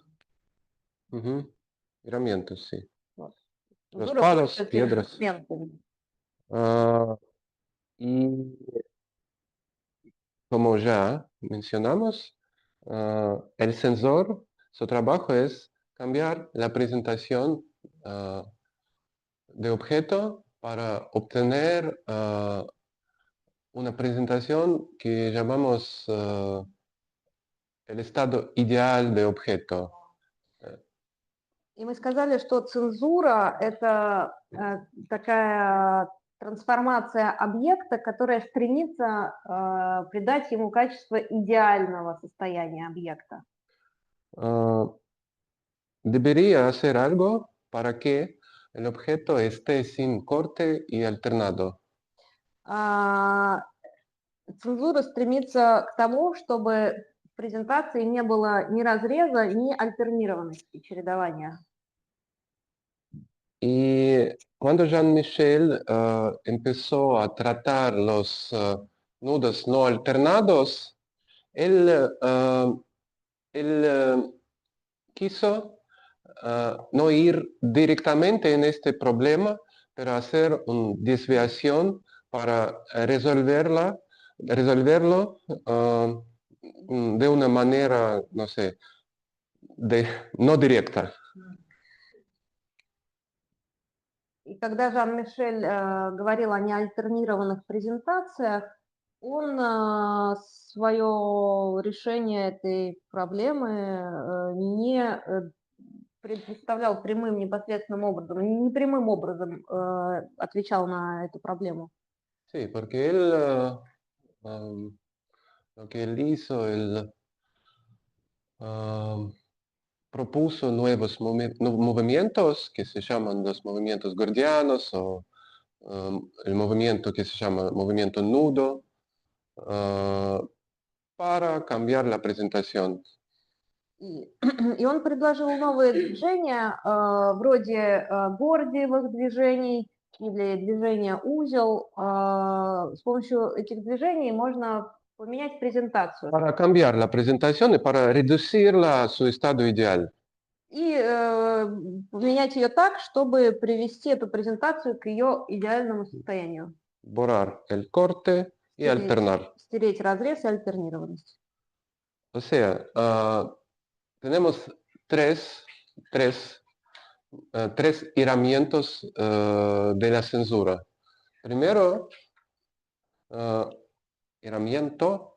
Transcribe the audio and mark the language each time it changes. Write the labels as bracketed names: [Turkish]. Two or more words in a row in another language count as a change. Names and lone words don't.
[Spanish] Ujú, herramientas, sí. [Russian] Вот. [Spanish] Los [Russian] Цензура [Spanish] palos, [Russian] пользуется [Spanish] piedras. [Russian] инструментами. [Spanish] Y como ya mencionamos, el censor, su trabajo es cambiar la presentación de objeto para obtener una presentación que llamamos el estado ideal de objeto. [Russian] И мы сказали, что цензура – это такая трансформация объекта, которая стремится придать ему качество идеального состояния объекта. [Spanish] Debería hacer algo para que el objeto esté sin corte y alternado. [Russian] Цензура стремится к тому, чтобы в презентации не было ни разреза, ни альтернированности, чередования. [Spanish] Y cuando Jean-Michel empezó a tratar los nudos no alternados, él quiso no ir directamente en este problema, pero hacer una desviación para resolverlo de una manera, no sé, no directa. [Russian] И когда Жан-Мишель говорил о неальтернированных презентациях, он свое решение этой проблемы не представлял прямым, непосредственным образом, не прямым образом отвечал на эту проблему. [Spanish] Sí, porque él, lo que él hizo, él propuso nuevos movimientos que se llaman los movimientos gordianos o el movimiento que se llama movimiento nudo para cambiar la presentación. [Russian] И он предложил новые движения вроде гордиевых движений или движения узел. С помощью этих движений можно поменять презентацию. [Spanish] Para cambiar la presentación y para reducirla a su estado ideal. [Russian] И поменять ее так, чтобы привести эту презентацию к ее идеальному состоянию. [Spanish] Borrar el corte y alternar. [Russian] Стереть разрез и альтернированность. [Spanish] O sea, tenemos tres tres herramientas de la censura. Primero, herramiento,